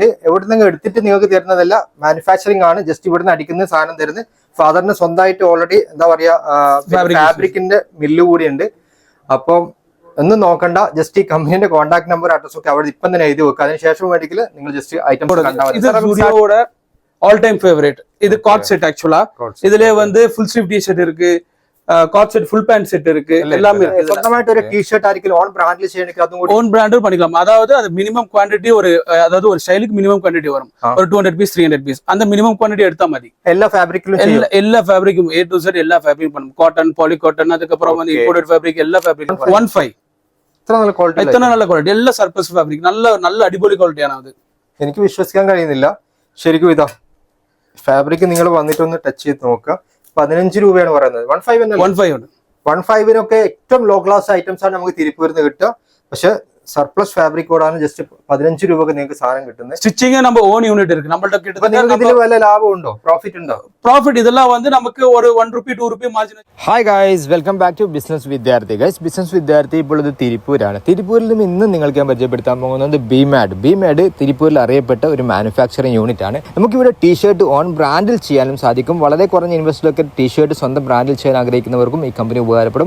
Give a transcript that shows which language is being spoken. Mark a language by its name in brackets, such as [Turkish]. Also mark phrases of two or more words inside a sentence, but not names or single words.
[Malayalam] എവിടെ നിന്ന് എടുത്തിട്ട് നിങ്ങൾക്ക് തരുന്നതല്ല, മാനുഫാക്ചറിംഗ് ആണ്. ജസ്റ്റ് ഇവിടുന്ന് അടിക്കുന്ന സാധനം തരുന്നത്. ഫാദറിന് സ്വന്തമായിട്ട് ഓൾറെഡി എന്താ പറയാ ഫാബ്രിക്കിന്റെ മില്ല് കൂടി ഉണ്ട്. അപ്പം ഒന്നും നോക്കണ്ട, ജസ്റ്റ് ഈ കമ്പനിയുടെ [English] contact number address [Malayalam] ഒക്കെ അവിടെ ഇപ്പം തന്നെ എഴുതി വെക്കുക. അതിനുശേഷം വേണമെങ്കിൽ നിങ്ങൾ [English] just items all time favorite. [Tamil] இது [English] cot set actually. [Tamil] இதுல வந்து [English] full sleeve T-shirt [Tamil] இருக்கு, [English] cot set full pant set [Tamil] இருக்கு, எல்லாமே இருக்கு. [Malayalam] சொந்தமாയിട്ട് ஒரு டி-ஷர்ட் ആയിരിക്കും [English] own brand-ൽ [Malayalam] ചെയ്യണമെങ്കിൽ അതും കൂടി [English] own brand [Tamil] பண்ணிக்கலாம். அதாவது அது [English] minimum quantity [Tamil] ஒரு ஸ்டைலுக்கு [English] minimum quantity [Tamil] வரும். ஒரு 200 பீஸ் 300 பீஸ் அந்த [English] minimum quantity [Tamil] எடுத்தா மதி. எல்லா ஃபேப்ரிக்லயும் எல்லா ஃபேப்ரிக்கும் [English] A to Z [Tamil] எல்லா ஃபேப்ரிக் பண்ணும். காட்டன், [English] poly cotton, [Tamil] அதுக்கு அப்புறம் வந்து [English] imported fabric [Tamil] எல்லா ஃபேப்ரிக் 15. [Malayalam] ഇത്ര നല്ല ക്വാളിറ്റി, ഇത്ര നല്ല ക്വാളിറ്റി, എല്ലാ [English] surface fabric [Malayalam] നല്ല അടിപൊളി ക്വാളിറ്റിയാണ് അത്. എനിക്ക് വിശ്വസിക്കാൻ കഴിയുന്നില്ല ശരിക്കും. ഇതാ ഫാബ്രിക് നിങ്ങൾ വന്നിട്ടൊന്ന് ടച്ച് ചെയ്ത് നോക്കുക. 15 രൂപയാണ് പറയുന്നത്. 15 ഏറ്റവും [English] low class items [Malayalam] ആണ് നമുക്ക് തിരുപ്പൂരിന്ന് കിട്ടുക. പക്ഷെ [English] surplus fabric [Malayalam] കോഡാണ്. ജസ്റ്റ് 15 രൂപക്ക് നിങ്ങൾക്ക് സാധനം കിട്ടുന്നത്. സ്റ്റിച്ചിങ് நம்ம [English] own unit [Malayalam] இருக்கு நம்மள்ட்ட கிட்ட. ഇതിൽ വല്ല ലാഭം ഉണ്ടോ? പ്രോഫിറ്റ് ഉണ്ടോ? പ്രോഫിറ്റ് ഇതെല്ലാം வந்து നമുക്ക് ഒരു 1 രൂപ 2 രൂപ മാർജിൻ. [English] Hi guys, welcome back to business [Malayalam] വിദ്യാർത്ഥി. [English] guys, business [Malayalam] വിദ്യാർത്ഥി ഇപ്പോൾ ഇത് തിരുപ്പൂരാണ്. തിരുപ്പൂരിൽ നിന്ന് ഇന്ന് നിങ്ങൾക്ക് ഞാൻ പരിചയപ്പെടുത്താൻ പോകുന്നത് ബിമാഡ് തിരുപ്പൂരിൽ അറിയപ്പെട്ട ഒരു [English] manufacturing unit [Malayalam] ആണ്. നമുക്കിവിടെ [English] T-shirt own brand-ൽ [Malayalam] ചെയ്യാനും സാധിക്കും. വളരെ കുറഞ്ഞ ഇൻവെസ്റ്റൊക്കെ ടീഷർട്ട് സ്വന്തം ബ്രാൻഡിൽ ചെയ്യാൻ ആഗ്രഹിക്കുന്നവർക്കും ഈ കമ്പനി ഉപകാരപ്പെടും.